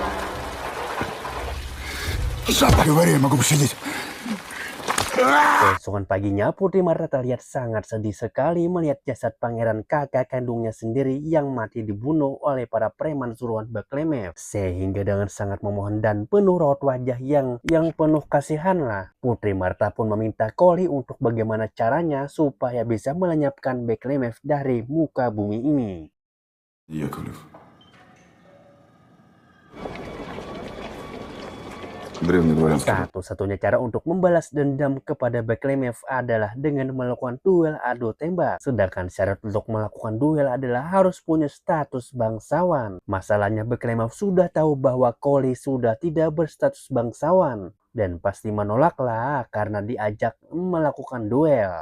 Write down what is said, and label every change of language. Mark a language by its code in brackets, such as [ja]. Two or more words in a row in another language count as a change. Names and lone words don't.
[id] Keesokan paginya, Putri Marta terlihat sangat sedih sekali melihat jasad Pangeran kakak kandungnya sendiri yang mati dibunuh oleh para preman suruhan Beklemev. Sehingga dengan sangat memohon dan penuh raut wajah yang penuh kasihan lah, Putri Marta pun meminta Cole untuk bagaimana caranya supaya bisa melenyapkan Beklemev dari muka bumi ini. [ru] Яковлев. Древний дворянский. [id] Satu-satunya cara untuk membalas dendam kepada Beklemev adalah dengan melakukan duel adu tembak. Sedangkan syarat untuk melakukan duel adalah harus punya status bangsawan. Masalahnya Beklemev sudah tahu bahwa Koli sudah tidak berstatus bangsawan. Dan pasti menolaklah karena diajak melakukan duel.